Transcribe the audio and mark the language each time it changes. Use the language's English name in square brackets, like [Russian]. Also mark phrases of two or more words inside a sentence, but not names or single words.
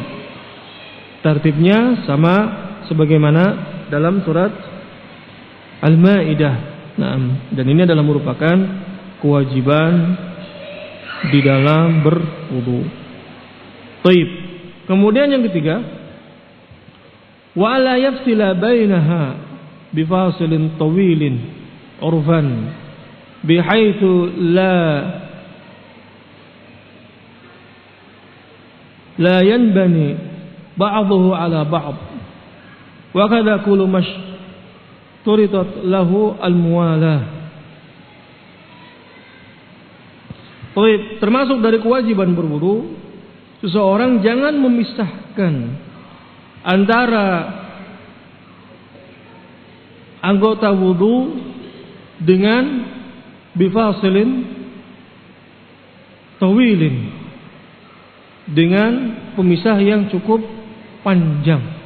[Indonesian] Tertibnya sama sebagaimana dalam surat Al-Maidah. Nah, dan ini adalah merupakan kewajiban di dalam berwudu. Baik. Kemudian yang ketiga, [Arabic] ولا يفصل بينها بفاصل طويل عرفا بحيث لا ينبني بعضه على بعض وكذا كل مشروط له الموالاة. [Indonesian] Termasuk dari kewajiban berwudu, seseorang jangan memisahkan antara anggota wudu dengan [Arabic] بفاصل طويل, [Indonesian] dengan pemisah yang cukup panjang.